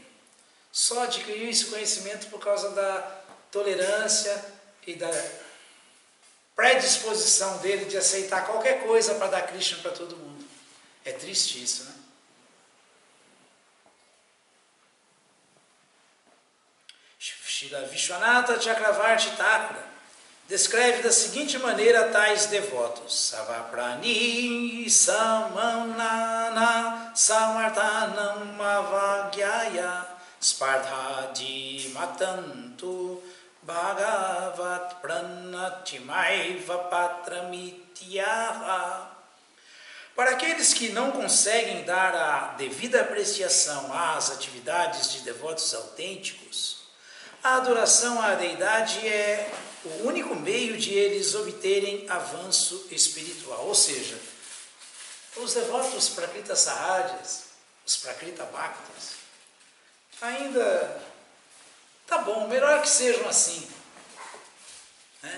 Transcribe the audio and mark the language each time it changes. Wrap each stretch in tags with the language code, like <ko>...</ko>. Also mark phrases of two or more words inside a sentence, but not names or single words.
<pt>Só adquiriu esse conhecimento por causa da tolerância e da predisposição dele de aceitar qualquer coisa para dar Krishna para todo mundo. É triste isso, né? Srila Vishwanatha Chakravarti Thakura descreve da seguinte maneira tais devotos:</pt> <sa>Savaprani Samanana Samartanam Avagyaya Spardhadi Matantu Bhagavat Pranatimaiva Patramityaha.</sa> <pt>Para aqueles que não conseguem dar a devida apreciação às atividades de devotos autênticos, a adoração à deidade é o único meio de eles obterem avanço espiritual. Ou seja, os devotos Prakrita Sahajas, os Prakrita Bhaktas, ainda tá bom, melhor que sejam assim, né?</pt>